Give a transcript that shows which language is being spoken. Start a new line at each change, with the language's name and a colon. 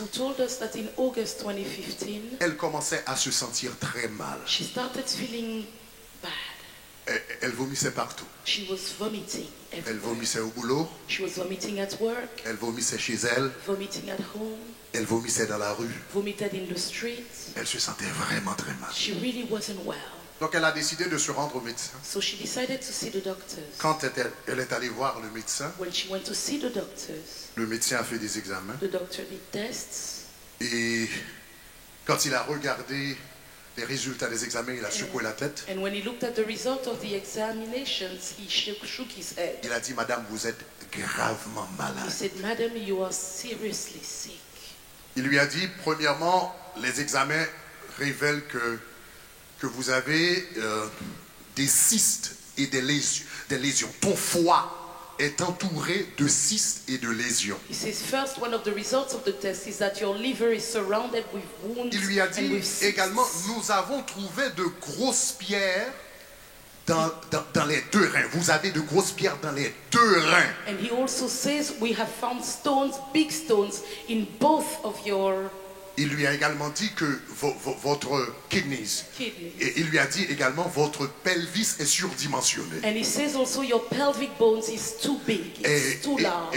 English: who told us that in August 2015
French: elle commençait à se sentir très mal.
English: she started feeling bad.
French: Elle vomissait partout.
English: She was vomiting
French: Elle
English: everywhere.
French: vomissait au boulot,
English: She was vomiting at work,
French: elle vomissait chez elle,
English: vomiting at home,
French: elle vomissait dans la rue.
English: vomited in the streets.
French: Elle se sentait vraiment très mal.
English: She really wasn't well.
French: Donc elle a décidé de se rendre au médecin.
English: So she decided to see the doctors.
French: Quand elle est allée voir le médecin,
English: When she went to see the doctors,
French: le médecin a fait des examens.
English: the doctor did tests.
French: Et quand il a regardé les résultats des examens, il a secoué la tête.
English: And when he looked at the result of the examinations, he shook his head.
French: Il a dit, Madame, vous êtes gravement
English: He
French: malade.
English: said, Madam, you are seriously sick.
French: Il lui a dit, premièrement, les examens révèlent que vous avez des cystes et des lésions. Ton foie est entouré de cystes et de lésions.
English: He says, first, one of the results of the test is that your liver is surrounded with wounds
French: Il lui a
English: and
French: dit
English: with cysts.
French: également, nous avons trouvé de grosses pierres dans les deux reins. Vous avez de grosses pierres dans les deux reins.
English: And he also says, we have found stones, big stones, in both of your
French: Il lui a également dit que votre kidneys,
English: kidneys.
French: et il lui a dit également votre pelvis est surdimensionné.
English: And he says also your pelvic bones is too big, it's too large.